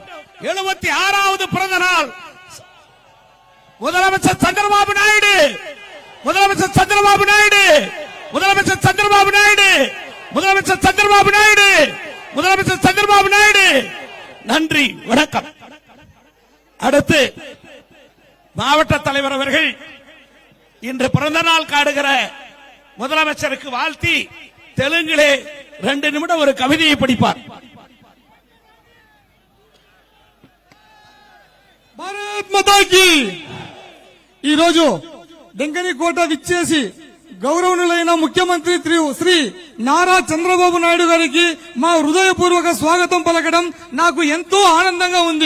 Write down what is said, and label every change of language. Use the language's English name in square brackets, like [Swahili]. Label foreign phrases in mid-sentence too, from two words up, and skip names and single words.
[Tamil] 76வது பிறந்த நாள் முதலமைச்சர் சந்திரபாபு நாயுடு, முதலமைச்சர் சந்திரபாபு நாயுடு, முதலமைச்சர் சந்திரபாபு நாயுடு, முதலமைச்சர் சந்திரபாபு நாயுடு, முதலமைச்சர் சந்திரபாபு நாயுடு. நன்றி, வணக்கம். அடுத்து மாவட்ட தலைவர் அவர்கள் இன்று பிறந்த நாள் காடுகிற முதலமைச்சருக்கு வாழ்த்தி தெலுங்கிலே 2 நிமிடம் ஒரு கவிதையை படிப்பார். [Telugu] భారత్ మాతాకి ఈ రోజు డెంకనికోట విచ్చేసి గౌరవనీయులైన ముఖ్యమంత్రి శ్రీ నారా చంద్రబాబు నాయుడు గారికి మా హృదయపూర్వక స్వాగతం పలకడం నాకు ఎంతో ఆనందంగా ఉంది.